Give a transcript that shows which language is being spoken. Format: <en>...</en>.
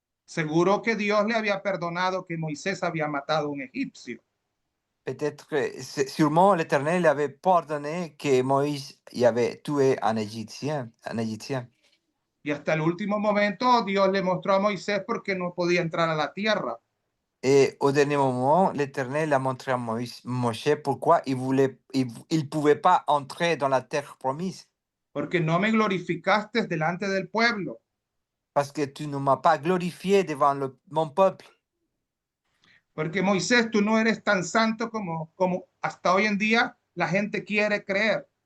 <es>Seguro que Dios le había perdonado que Moisés había matado a un egipcio.</es> <fr>Peut-être que sûrement l'Éternel avait pardonné que Moïse y avait tué un Égyptien.</fr> <es>Y hasta el último momento Dios le mostró a Moisés por qué no podía entrar a la tierra.</es> <fr>Et au dernier moment, l'Éternel a montré à Moshe pourquoi il pouvait pas entrer dans la terre promise.</fr> <es>Porque no me glorificaste delante del pueblo.</es> <fr>Parce que tu ne m'as pas glorifié devant mon peuple.</fr> <es>Porque Moisés, tú no eres tan santo como hasta hoy en día la gente quiere creer.</es>